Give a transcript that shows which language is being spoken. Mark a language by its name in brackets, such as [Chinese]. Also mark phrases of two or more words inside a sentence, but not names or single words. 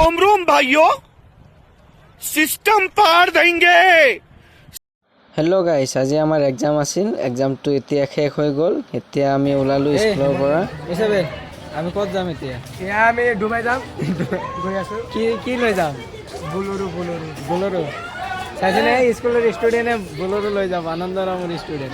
[Hindi] रोम रोम भाइयों, सिस्टम पार देंगे। [English] Hello guys, [Assamese] আজি আমাৰ এক্সাম আছিল। এক্সামটো এতিয়া শেষ হৈ গ'ল। এতিয়া আমি ওলালো স্কুলৰ পৰা। ইসাবেল আমি ক'ত যাম এতিয়া? আমি ডুবাই যাম গৈ আছো। কি লৈ যাম? বোলেৰো চাইছেনে স্কুলৰ ষ্টুডেণ্টে বোলেৰো লৈ যাব, আনন্দৰামৰ ষ্টুডেণ্ট।